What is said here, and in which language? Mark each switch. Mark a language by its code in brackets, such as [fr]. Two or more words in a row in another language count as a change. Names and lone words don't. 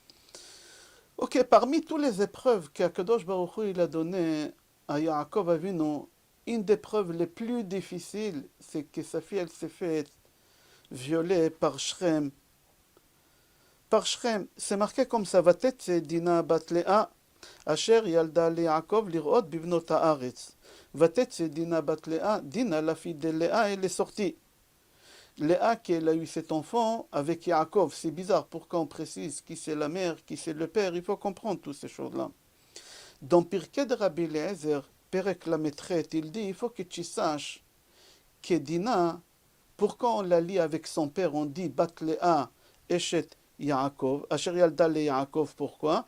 [fr] Ok, parmi toutes les épreuves qu' [he] הקדוש ברוך הוא [fr] il a données à Yaakov Avinu, une des preuves les plus difficiles, c'est que sa fille elle s'est fait violer par Shrem. Par Shrem, c'est marqué comme ça, Vatet c'est Dina bat Lea, [he] אשר ילדה ליעקב לראות בבנות הארץ. [fr] Vatet c'est Dina bat Lea, Dina la fille de Léa, elle est sortie. Léa qu'elle a eu cet enfant avec Yaakov, c'est bizarre, pourquoi on précise qui c'est la mère, qui c'est le père, il faut comprendre toutes ces choses-là. Dans Pirkei de Rabbi Eliezer, Perek la maîtresse, il dit, il faut que tu saches que Dina, pourquoi on la lit avec son père, on dit bat Lea, [he] אשת יעקב, אשר ילדה ליעקב, pourquoi?